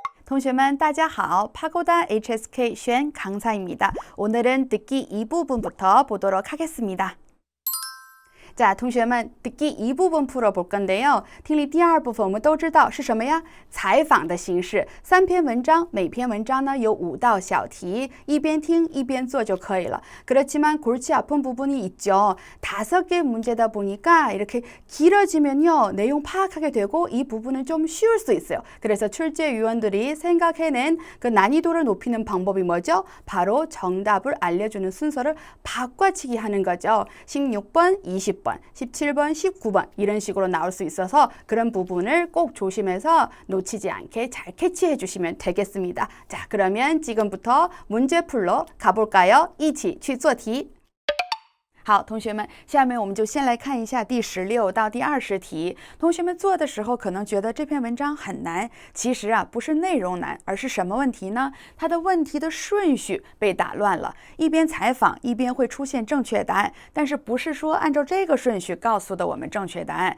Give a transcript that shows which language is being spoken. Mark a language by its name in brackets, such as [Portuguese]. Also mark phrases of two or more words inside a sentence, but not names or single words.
[Chinese] 同学们大家好， 파고다 HSK 轩 강사입니다. [Korean] 오늘은 듣기 2부분부터 보도록 하겠습니다. 자, 同学们 듣기 2部分 풀어볼 건데요. [Chinese] 听力第二部分我们都知道是什么呀？采访的形式，三篇文章，每篇文章呢有5道小题，一边听一边做就可以了。 [Korean] 그렇지만 골치 아픈 부분이 있죠. 5개 문제다 보니까 이렇게 길어지면요 내용 파악하게 되고 이 부분은 좀 쉬울 수 있어요. 그래서 출제위원들이 생각해낸 그 난이도를 높이는 방법이 뭐죠? 바로 정답을 알려주는 순서를 바꿔치기 하는 거죠. 16번, 20번, 17번, 19번 이런 식으로 나올 수 있어서 그런 부분을 꼭 조심해서 놓치지 않게 잘 캐치해 주시면 되겠습니다. 자, 그러면 지금부터 문제풀로 가볼까요? [Chinese] 一起去做题。好，同学们，下面我们就先来看一下第16到第20题。同学们做的时候可能觉得这篇文章很难，其实啊不是内容难，而是什么问题呢？它的问题的顺序被打乱了，一边采访一边会出现正确答案，但是不是说按照这个顺序告诉的我们正确答案。